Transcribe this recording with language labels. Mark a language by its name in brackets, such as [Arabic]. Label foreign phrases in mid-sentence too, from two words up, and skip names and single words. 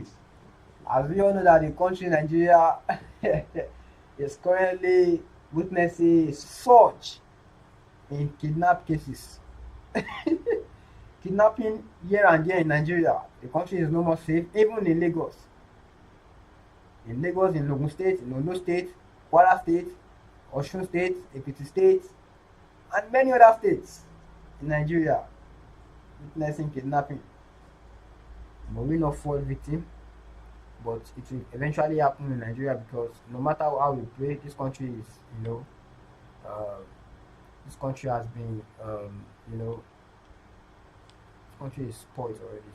[English] As we all know that the country Nigeria is currently witnessing a surge in kidnap cases. Kidnapping here and there in Nigeria. The country is no more safe, even in Lagos. In Lagos, in Ogun State, in Ondo State, Kwara State, Osun State, Ekiti State, and many other states in Nigeria witnessing kidnapping. But we not fall victim, but it will eventually happen in Nigeria because no matter how we pray, this country is, uh, this country has been, you know, this country is spoiled already.